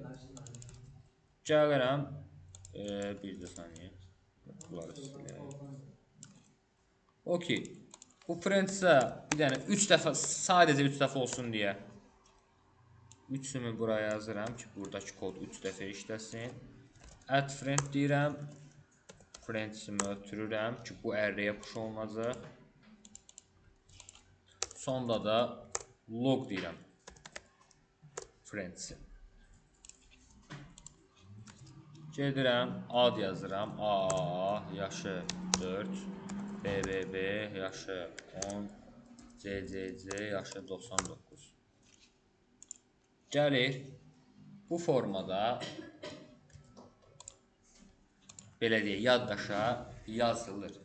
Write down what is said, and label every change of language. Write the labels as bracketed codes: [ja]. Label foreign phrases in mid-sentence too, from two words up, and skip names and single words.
[az] Gəlirəm. Bir də saniyə. Okey. Bu friends-ə bir dənə 3 dəfə, sadəcə 3 dəfə olsun deyə 3-ümü buraya yazıram ki, buradakı kod 3 dəfə işləsin. [en] Add friend [az] deyirəm. Friends-imi ötürürəm ki, bu array-yə push olunacaq. Sonda da log deyirəm. Friends-i. Gedirəm, ad yazıram. A, yaşı 4. BBB, yaşı 10. CCC, yaşı 99. Gəlir, bu formada belə deyək, yaddaşa yazılır.